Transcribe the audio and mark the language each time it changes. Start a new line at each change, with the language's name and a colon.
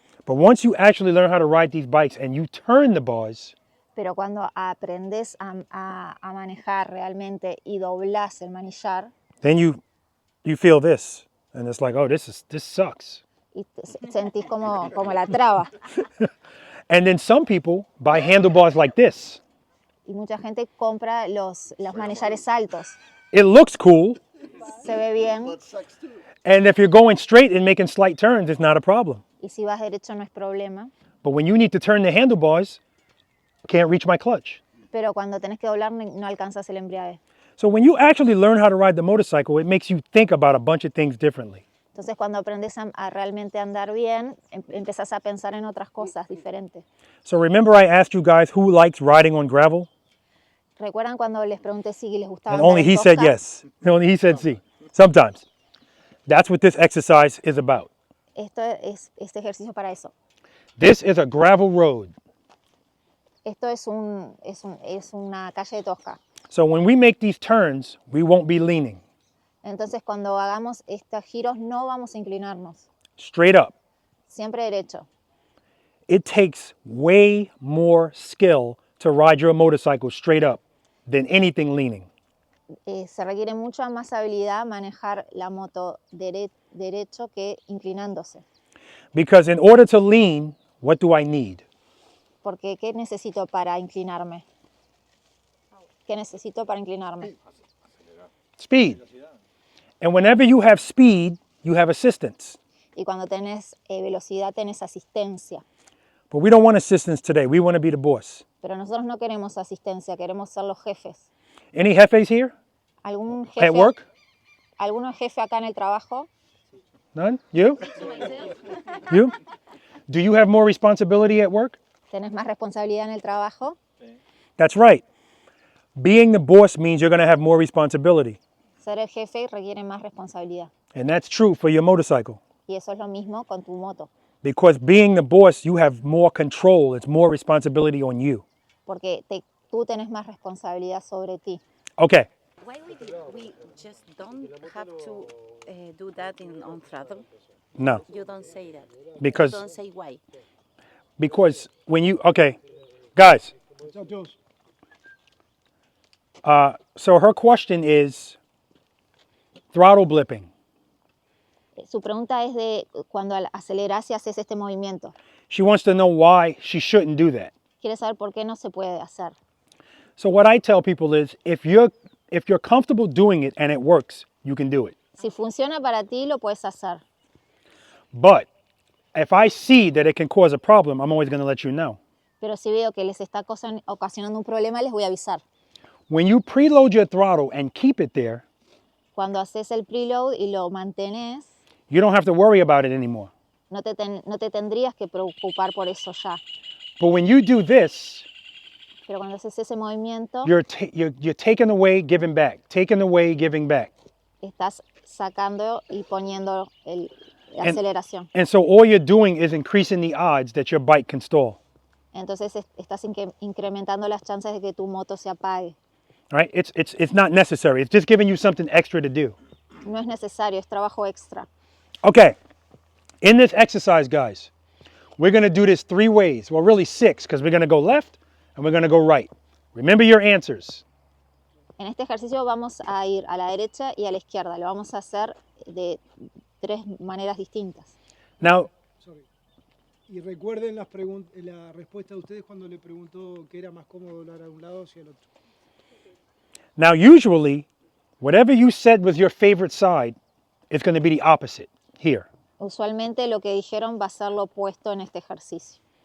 English: But once you actually learn how to ride these bikes and you turn the bars,
Spanish: Pero cuando aprendes a manejar realmente y doblas el manillar,
English: then you feel this. And it's like, oh, this sucks.
Spanish: y sentís como la traba.
English: And then some people buy handlebars like this.
Spanish: Y mucha gente compra los manillares altos.
English: It looks cool,
Spanish: Se ve bien
English: and if you're going straight and making slight turns, it's not a problem.
Spanish: y si vas derecho no es problema.
English: But when you need to turn the handlebars, can't reach my clutch.
Spanish: Pero cuando tenés que doblar no alcanzas el embriague.
English: So when you actually learn how to ride the motorcycle, it makes you think about a bunch of things differently.
Spanish: Entonces cuando aprendes a realmente andar bien, empezás a pensar en otras cosas diferentes.
English: So remember I asked you guys who likes riding on gravel?
Spanish: ¿Recuerdan cuando les pregunté si les gustaba
English: And
Spanish: andar
English: only
Spanish: en
English: he said
Spanish: tosca?
English: yes. Only he said sí. Sometimes. That's what this exercise is about.
Spanish: Esto es este ejercicio para eso.
English: This is a gravel road.
Spanish: Esto es una calle de tosca.
English: So when we make these turns, we won't be leaning.
Spanish: Entonces cuando hagamos estos giros no vamos a inclinarnos,
English: Straight up.
Spanish: siempre derecho.
English: It takes way more skill to ride your motorcycle straight up than anything leaning.
Spanish: Se requiere mucha más habilidad manejar la moto derecho que inclinándose.
English: Because in order to lean, what do I need?
Spanish: Porque ¿qué necesito para inclinarme? ¿Qué necesito para inclinarme?
English: Speed. And whenever you have speed, you have assistance.
Spanish: Y cuando tenés velocidad tenés asistencia.
English: But we don't want assistance today. We want to be the boss.
Spanish: Pero nosotros no queremos asistencia, queremos ser los jefes.
English: Any jefes here
Spanish: ¿Algún
English: at
Spanish: jefe,
English: work?
Spanish: ¿Alguno jefe acá en el trabajo?
English: None? You? You? Do you have more responsibility at work?
Spanish: ¿Tenés más responsabilidad en el trabajo?
English: That's right. Being the boss means you're going to have more responsibility.
Spanish: Ser el jefe requiere más responsabilidad.
English: And that's true for your motorcycle.
Spanish: Y eso es lo mismo con tu moto.
English: Because being the boss, you have more control. It's more responsibility on you.
Spanish: Porque tú tenés más responsabilidad sobre ti.
English: Okay. Why we just don't have to do that on throttle? No. You don't say that. Because You don't say why. because when you okay, guys. So her question is throttle blipping.
Spanish: Su pregunta es de cuando aceleras y haces este movimiento.
English: She wants to know why she shouldn't do that.
Spanish: Quiere saber por qué no se puede hacer.
English: So what I tell people is if you're comfortable doing it and it works, you can do it.
Spanish: Si funciona para ti, lo puedes hacer.
English: But if I see that it can cause a problem, I'm always going to let you know.
Spanish: Pero si veo que les está ocasionando un problema, les voy a avisar.
English: When you preload your throttle and keep it there,
Spanish: Cuando haces el preload y lo mantenés,
English: you don't have to worry about it anymore.
Spanish: no te tendrías que preocupar por eso ya.
English: But when you do this,
Spanish: Pero cuando haces ese movimiento,
English: you're taking away, giving back, taking away, giving back.
Spanish: estás sacando y poniendo la aceleración.
English: And so all you're doing is increasing the odds that your bike can stall.
Spanish: Entonces estás incrementando las chances de que tu moto se apague.
English: Right? It's not necessary. It's just giving you something extra to do.
Spanish: No es necesario, es trabajo extra.
English: Okay. In this exercise, guys, we're going to do this 3 ways. Well, really 6, because we're going to go left and we're going to go right. Remember your answers.
Spanish: En este ejercicio vamos a ir a la derecha y a la izquierda. Lo vamos a hacer de 3 maneras distintas.
English: Now, Sorry.
Spanish: Y recuerden la respuesta de ustedes cuando le preguntó que era más cómodo doblar a un lado hacia el otro.
English: now usually, whatever you said was your favorite side is going to be the opposite here.
Spanish: Usualmente lo que dijeron va a ser lo opuesto en este ejercicio.